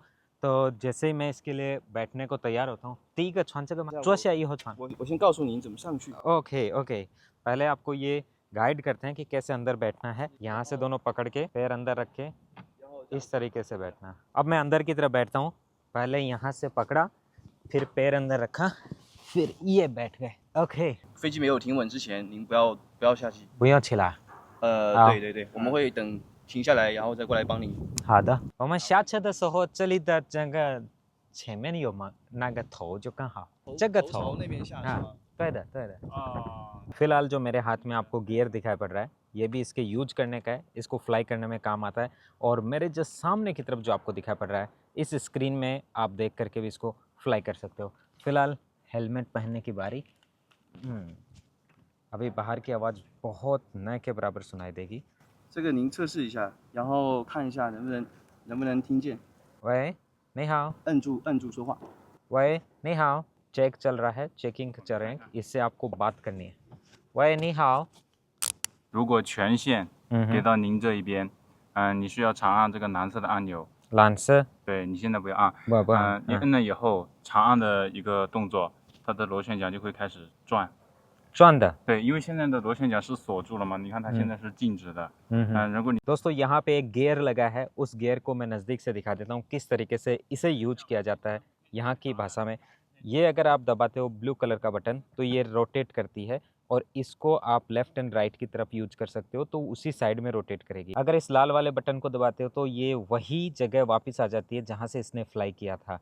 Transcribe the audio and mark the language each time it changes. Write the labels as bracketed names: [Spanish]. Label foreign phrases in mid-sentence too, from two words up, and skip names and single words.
[Hindi] तो जैसे ही मैं इसके लिए बैठने को तैयार होता हूँ, [English] OK OK, [Hindi] पहले आपको ये गाइड करते हैं कि कैसे अंदर बैठना है। यहाँ से दोनों पकड़ के पैर अंदर रख के इस तरीके से बैठना। अब मैं अंदर की तरफ बैठता हूँ। पहले यहाँ से पकड़ा, फिर पैर अंदर रखा, फिर ये बैठ गए। [Chinese] OK，飞机没有停稳之前，您不要下机。不要起来。对对对，我们会等停下来，然后再过来帮你。好的，我们下车的时候，这里的这个前面有吗？那个头就更好。这个头朝那边下是吗？对的对的。 [Hindi] फिलहाल जो मेरे हाथ में आपको गियर दिखाई पड़ रहा है, ये भी इसके यूज करने का है, इसको फ्लाई करने में काम आता है। और मेरे जो सामने की तरफ जो आपको दिखाई पड़ रहा है, इस स्क्रीन में आप देख करके भी इसको फ्लाई कर सकते हो। फिलहाल हेलमेट पहनने की बारी। अभी बाहर की आवाज़ बहुत न के बराबर सुनाई देगी। [Chinese] 这个您测试一下，然后看一下能不能听见。喂，你好。摁住说话。喂，你好。 [Hindi] चेक चल रहा है, चेकिंग चल रहे हैं, इससे आपको बात करनी है। [Chinese] 喂，你好。如果权限给到您这一边，你需要长按这个蓝色的按钮。蓝色？对，你现在不要按。不按。你摁了以后，长按的一个动作，它的螺旋桨就会开始转。转的？对，因为现在的螺旋桨是锁住了嘛，你看它现在是静止的。如果你 [Hindi] दोस्तों यहाँ पे एक गियर लगा है, उस गियर को मैं नज़दीक से दिखा देता हूँ किस तरीके से इसे यूज किया जाता है यहाँ की भाषा में। ये अगर आप दबाते हो [English] blue color [Hindi] का बटन तो ये रोटेट करती है और इसको आप [English] left and right [Hindi] की तरफ यूज कर सकते हो तो उसी साइड में रोटेट करेगी। अगर इस लाल वाले बटन को दबाते हो तो ये वही जगह वापस आ जाती है जहाँ से इसने फ्लाई किया था।